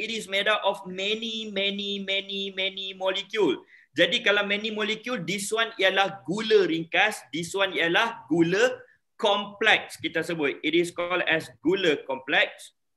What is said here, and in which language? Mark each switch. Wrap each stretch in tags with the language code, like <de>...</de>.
<en>It is made up of many molecule.</en> <ms>Jadi kalau</ms> <en>many molecule, this one</en> <ms>ialah gula ringkas, this one ialah gula kompleks kita sebut.</ms> <en>It is called as</en> <ms>gula kompleks.</ms>